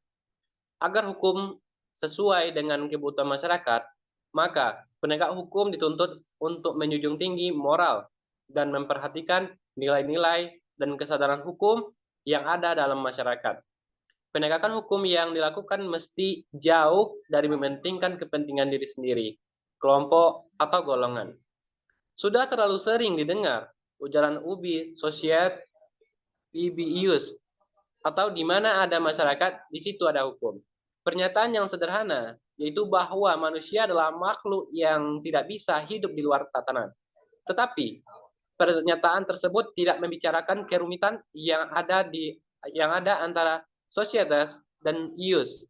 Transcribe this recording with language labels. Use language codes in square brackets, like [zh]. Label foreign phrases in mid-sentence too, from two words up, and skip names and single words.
[id] Agar hukum sesuai dengan kebutuhan masyarakat, maka penegak hukum dituntut untuk menjunjung tinggi moral dan memperhatikan nilai-nilai dan kesadaran hukum yang ada dalam masyarakat. Penegakan hukum yang dilakukan mesti jauh dari mementingkan kepentingan diri sendiri, kelompok, atau golongan. Sudah terlalu sering didengar ujaran [la] ubi societ ius [id] atau di mana ada masyarakat, di situ ada hukum. Pernyataan yang sederhana, yaitu bahwa manusia adalah makhluk yang tidak bisa hidup di luar tatanan. Tetapi pernyataan tersebut tidak membicarakan kerumitan yang ada antara societas dan ius.